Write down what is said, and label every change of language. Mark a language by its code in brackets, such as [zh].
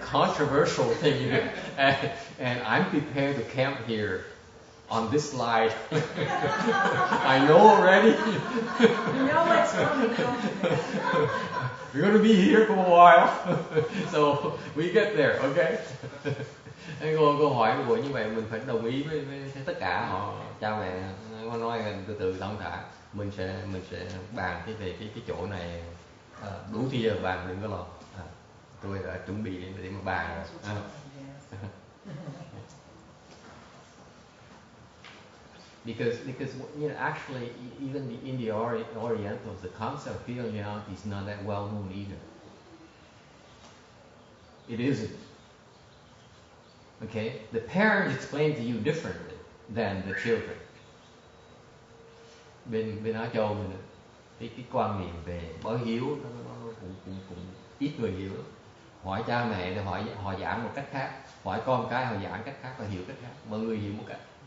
[en] controversial thing here, and I'm prepared to camp here on this slide. I know already. You know what's coming, don't you? We're going to be here for a while, so we get there, okay? [vi] Câu hỏi của như vậy mình phải đồng ý với tất cả họ, cha mẹ nói từ thông thả. Mình sẽ bàn về cái chỗ này đủ thì giờ bàn, đừng có lo. Tôi đã chuẩn bị để mà bàn rồi. [en] Because you know, actually even in the Orientals, the concept of filiality is not that well known either. It isn't. Okay, the parents explain to you differently than the children. [vi] Bên Á Châu mình cái quan niệm về báo hiếu nó cũng ít người hiểu. Hỏi cha mẹ thì họ giảng một cách khác, hỏi con cái họ giảng cách khác, họ hiểu cách khác, mọi người hiểu một cách.